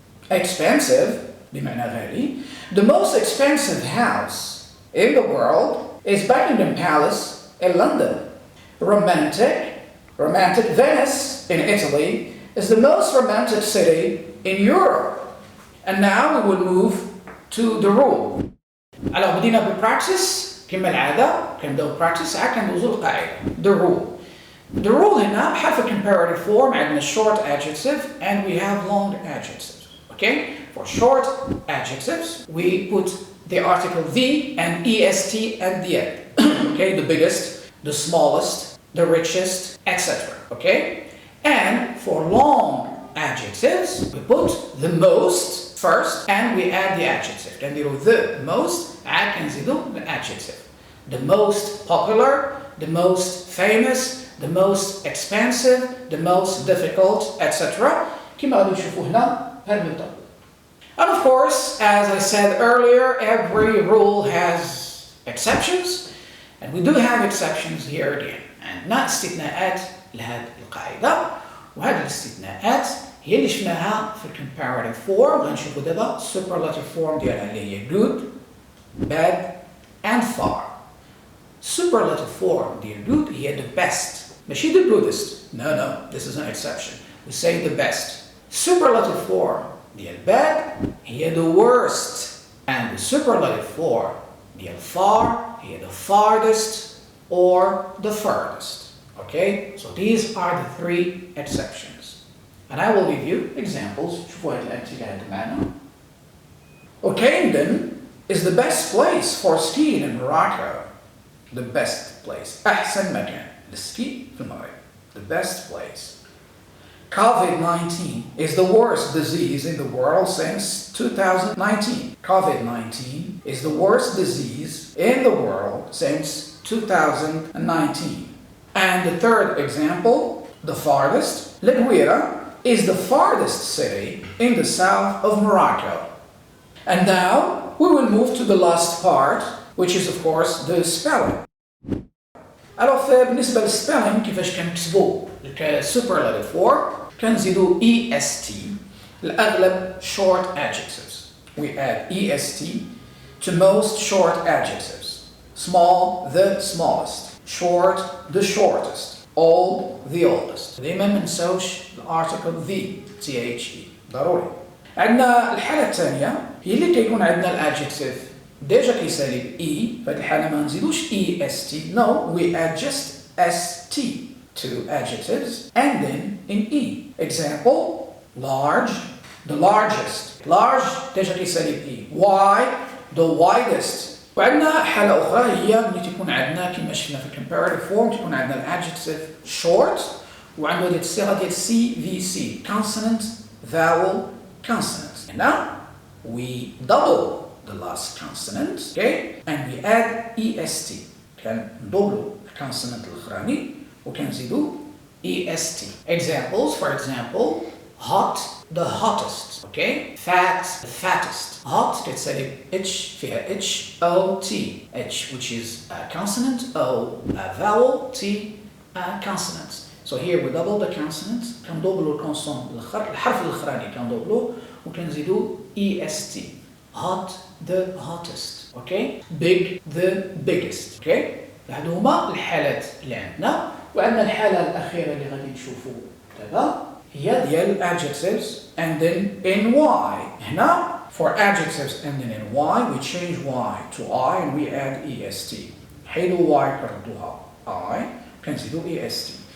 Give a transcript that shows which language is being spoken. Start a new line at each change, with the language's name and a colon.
Arabic: Expensive بمعنى غالي.
English: The most expensive house in the world is Buckingham Palace in London. Romantic. Romantic. Venice in Italy is the most romantic city in Europe. And now we will move to the rule.
Arabic: Alors بدينا بالpractice كما العادة كنبداو practice عاد كندوزو للقاعدة.
English: The rule. The rule
Arabic: هنا بحال في
English: comparative form
Arabic: عندنا
English: short adjective and we have long adjectives. Okay? For short adjectives we put the article the and est at the end. Okay? The biggest, the smallest, the richest, etc. Okay? And for long adjectives we put the most first and we add the adjective.
Arabic: كنديرو the most عاد كنزيدو the adjective.
English: The most popular, the most famous, the most expensive, the most difficult, etc.
Arabic: كما غادي نشوفو هنا هاد النطق.
English: And of course, as I said earlier, every rule has exceptions, and we do have exceptions here again.
Arabic: عندنا استثناءات لهذه القاعدة، وهذه الاستثناءات هي اللي شفناها في comparative form. غنشوفو دابا superlative form ديالها اللي هي
English: good, bad, and far. Superlative form ديال good هي the best.
Arabic: ماشي
English: the goodest. No, this is an exception. We say the best. Superlative form
Arabic: ديال
English: bad هي the worst. And the superlative form
Arabic: ديال
English: far هي the farthest or the furthest. Okay? So these are the three exceptions. And I will give you examples.
Arabic: شوفوا هاد الأمثلة هاد معنا.
English: Okenden is the best place for skiing in Morocco. The best place.
Arabic: أحسن مكان للسكي في المغرب.
English: The best place. COVID-19 is the worst disease in the world since 2019. COVID-19 is the worst disease in the world since 2019. And the third example, the farthest. Liguira is the farthest city in the south of Morocco. And now we will move to the last part, which is of course the spelling.
Arabic: Alors بالنسبة للspelling كيفاش كنكتبو superlative form كنزيدو est. الأغلب short adjectives.
English: We add est to most short adjectives. Small, the smallest. Short, the shortest. Old, the oldest.
Arabic: دايما ما نساوش الارتيكل the ضروري. عندنا الحالة الثانية هي اللي كيكون عندنا الادجكتيف ديجا كيسالي ب فهاد الحالة ما نزيدوش est.
English: No, we add just st to adjectives and then in e. Example, large, the largest. Large
Arabic: ديجا كيسالي ب
English: wide, the widest.
Arabic: وعندنا حالة أخرى هي ملي تكون عندنا كما شفنا في الcomparative form تكون عندنا الادجكتيف short وعنده هذه الصيغة ديال CVC
English: consonant vowel consonant.
Arabic: هنا
English: we double the last consonant, okay, and we add EST.
Arabic: كندبلو الكونسونانت الأخراني وكنزيدو EST.
English: Examples, for example, hot, the hottest, okay, fat, the fattest. Hot كتسالي H فيها H O T, H which is a consonant, O a vowel, T a consonant. So here we double the consonant,
Arabic: كندبلو الحرف الأخراني كندبلو وكنزيدو
English: EST. Hot, the hottest, okay? Big, the biggest, okay?
Arabic: هادو هما الحالات اللي عندنا. وعندنا الحالة الأخيرة اللي غادي نشوفو دابا هي ديال adjectives ending in Y. هنا
English: for adjectives ending in Y we change Y to I and we add EST.
Arabic: حيدو Y كنردوها I كنزيدو EST.